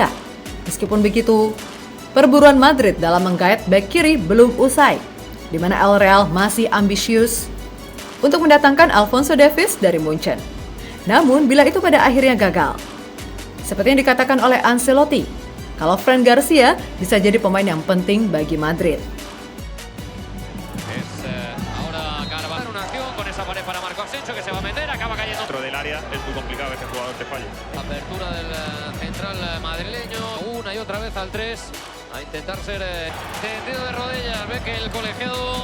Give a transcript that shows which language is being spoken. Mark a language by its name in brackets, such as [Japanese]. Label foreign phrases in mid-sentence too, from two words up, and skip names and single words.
[Indonesian] Meskipun begitu, perburuan Madrid dalam menggait bek kiri belum usai, di mana El Real masih ambisius untuk mendatangkan Alphonso Davies dari Munchen. Namun, bila itu pada akhirnya gagal, seperti yang dikatakan oleh Ancelotti, kalau Fran Garcia bisa jadi pemain yang penting bagi Madrid. [Spanish] Dentro del área es muy complicado que este jugador te falle. Apertura del central madrileño, una y otra vez al 3, a intentar ser tendido de rodillas, ve que el colegiado...